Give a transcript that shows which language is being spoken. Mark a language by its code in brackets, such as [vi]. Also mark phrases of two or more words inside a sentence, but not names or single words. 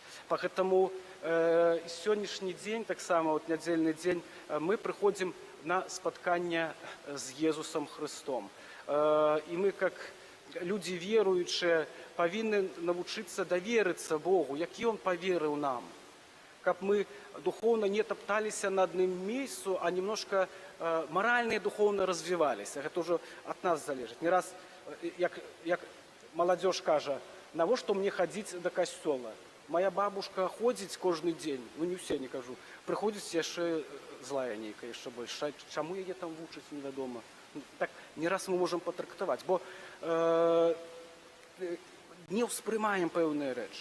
[be] Пагэтаму сённяшні дзень, таксама вот нядзельны дзень, мы прыходзім на спатканне з Езусам Христом. І мы, как людзі веруючыя, павінны навучыцца даверыцца Богу, які Он паверыў нам. Каб мы духовно не топталіся на адным месцу, [ru] а немножко морально и духовно [be] развиваліся. Гэта ўжо ад нас залежыць. Не раз, як маладзёж кажа, навошта мне хадзіць да касцёла? [ru] Моя бабушка [be] ходзіць кожны дзень, ну не ўсе не кажу, прыходзіць яшчэ злая нейкая яшчэ больш. Чаму яе там вучаць, невядома. Так не раз мы можам патрактаваць, бо не ўспрымаем пэўныя рэчы.